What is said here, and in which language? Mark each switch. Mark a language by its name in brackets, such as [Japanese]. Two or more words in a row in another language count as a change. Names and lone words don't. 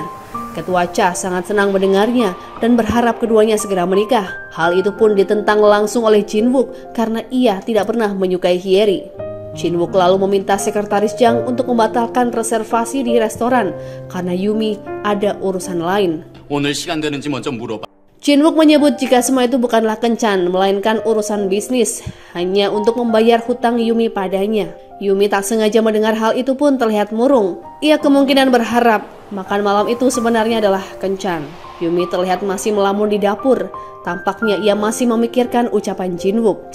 [Indonesian] Ketua Cha sangat senang mendengarnya dan berharap keduanya segera menikah. Hal itu pun ditentang langsung oleh Jin-wook karena ia tidak pernah menyukai Hyeri. Jin-wook lalu meminta sekretaris Jang untuk membatalkan reservasi di restoran karena Yumi ada urusan lain. [Korean] 오늘 시간 되는지 먼저 물어봐. [Indonesian] Jin-wook menyebut jika semua itu bukanlah kencan, melainkan urusan bisnis, hanya untuk membayar hutang Yumi padanya. Yumi tak sengaja mendengar hal itu pun terlihat murung. Ia kemungkinan berharap makan malam itu sebenarnya adalah kencan. Yumi terlihat masih melamun di dapur. Tampaknya ia masih memikirkan ucapan Jin-wook.